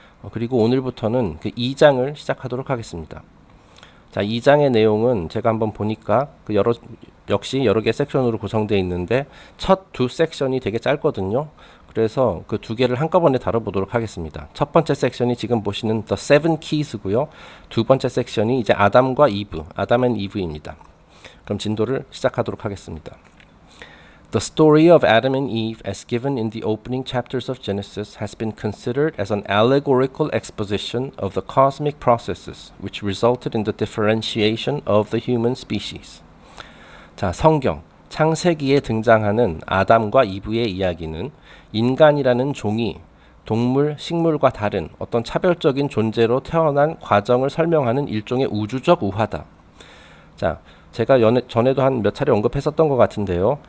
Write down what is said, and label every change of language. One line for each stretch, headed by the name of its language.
Korean: 그리고 오늘부터는 그 2장을 시작하도록 하겠습니다. 자, 2장의 내용은 제가 한번 보니까 역시 여러 개 섹션으로 구성되어 있는데 첫 두 섹션이 되게 짧거든요. 그래서 그 두 개를 한꺼번에 다뤄보도록 하겠습니다. 첫 번째 섹션이 지금 보시는 The Seven Keys고요. 두 번째 섹션이 이제 아담과 이브, 아담 앤 이브입니다. 그럼 진도를 시작하도록 하겠습니다.
English: The story of Adam and Eve as given in the opening chapters of Genesis has been considered as an allegorical exposition of the cosmic processes which resulted in the differentiation of the human species.
Korean: 자, 성경 창세기에 등장하는 아담과 이브의 이야기는 인간이라는 종이 동물, 식물과 다른 어떤 차별적인 존재로 태어난 과정을 설명하는 일종의 우주적 우화다. 자, 제가 전에도 한 몇 차례 언급했었던 것 같은데요.